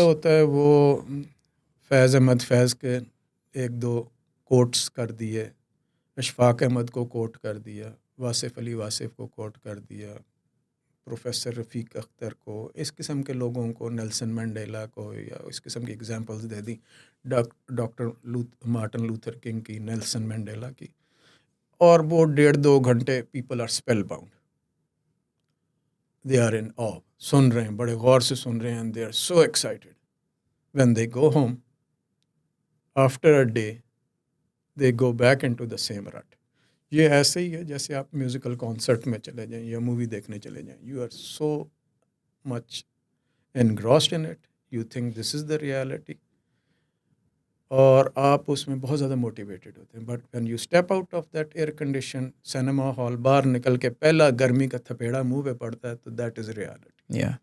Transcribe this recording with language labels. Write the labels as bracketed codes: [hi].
[ur] ہوتا ہے وہ فیض احمد فیض کے 1-2 کوٹس کر دیے، اشفاق احمد کو کوٹ کر دیا، واصف علی واصف کو کوٹ کر دیا، پروفیسر رفیق اختر کو، اس قسم کے لوگوں کو، نیلسن منڈیلا کو، یا اس قسم کی ایگزامپلس دے دی، ڈاکٹر مارٹن لوتھر کنگ کی، نیلسن منڈیلا کی، [en] اور وہ 1.5-2 گھنٹے people are spellbound, they are in awe, [ur] سن رہے ہیں، بڑے غور سے سن رہے ہیں، [en] They are so excited. When they go home after a day they go back into the same rut. [ur] یہ ایسے ہی ہے جیسے آپ میوزیکل کانسرٹ میں چلے جائیں یا مووی دیکھنے چلے جائیں. [en] you are so much engrossed in it, you think this is the reality, [ur] اور آپ اس میں بہت زیادہ موٹیویٹیڈ ہوتے ہیں. [en] but when you step out of that air condition cinema hall, [ur] باہر نکل کے پہلا گرمی کا تھپیڑا منہ پہ پڑتا ہے تو [en] That is reality.